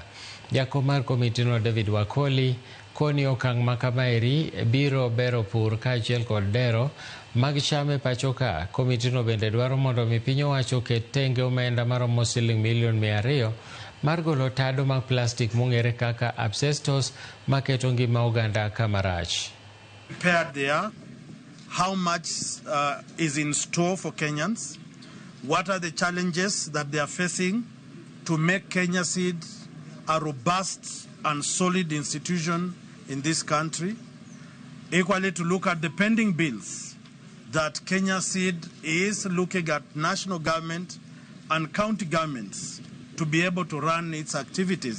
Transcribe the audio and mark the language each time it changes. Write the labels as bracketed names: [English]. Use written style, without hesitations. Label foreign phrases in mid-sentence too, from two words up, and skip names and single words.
[Luo (Kenya and Tanzania)] Jako mar komiti no David Wakoli koni okang' makamaeri biro bero pur kaachiel kod dero mag cham e pacho ka. Komiti no bende dwaro mondo mi piny owacho ket tenge omenda maromo siling milion 200 mar golo tado mag plastic mong'ere kaka asbestos maketo ngima oganda kamarach. [English] Prepared there, how much is in store for Kenyans, what are the challenges that they are facing to make Kenya Seeds a robust and solid institution in this country. Equally, to look at the pending bills that Kenya Seeds is looking at national government and county governments to be able to run its activities.